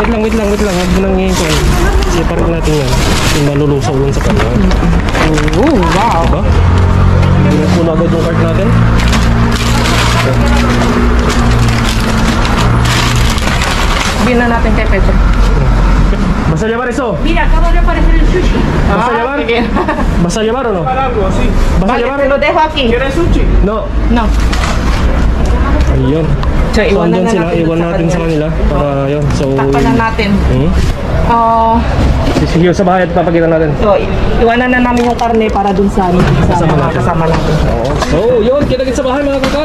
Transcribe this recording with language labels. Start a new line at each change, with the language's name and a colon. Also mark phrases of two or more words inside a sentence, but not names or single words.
Filipino: Huwag mo nang ngingkon. Separate natin yan. Yung malulusaw lang sa kanya. Oh, wow. Diba? Puno agad yung cart natin. Sabihin na natin kay Pedro.
Spanish: Basta llevar eso. Mira, acaba de aparecer el sushi. Basta llevar.
Filipino: sige.
Spanish: Basta llevar o no? Algo así. Basta Vale, llevar. te lo dejo aquí. ¿Quieres sushi? No. No.
Filipino: Ayun. So, So, iwanan andyan na sila. natin Iwan natin sa kanila. Para yun. So, Takpan na natin. sisiyo sa bahay at papakita natin. So, iwanan na namin yung karne para dun sa mga kasama natin. So, yun. Kita-kits sa bahay mga kakal.